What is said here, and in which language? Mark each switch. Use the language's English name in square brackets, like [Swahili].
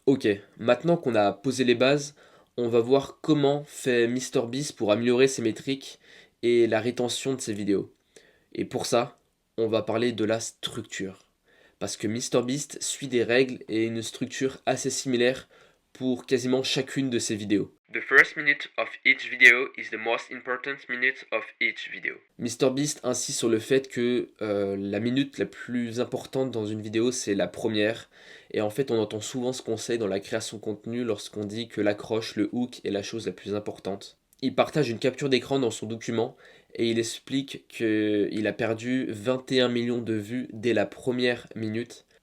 [French] Ok, maintenant qu'on a posé les bases, on va voir comment fait MrBeast pour améliorer ses métriques et la rétention de ses vidéos. Et pour ça, on va parler de la structure. Parce que MrBeast suit des règles et une structure assez similaire pour quasiment chacune de ses vidéos. [English] The first minute of each video is the most important minute of each video. [French] MrBeast insiste sur le fait que la minute la plus importante dans une vidéo, c'est la première. Et en fait, on entend souvent ce conseil dans la création de contenu lorsqu'on dit que l'accroche, le hook est la chose la plus importante. Il partage une capture d'écran dans son document et il explique qu'il a perdu 21 millions de vues dès la première minute.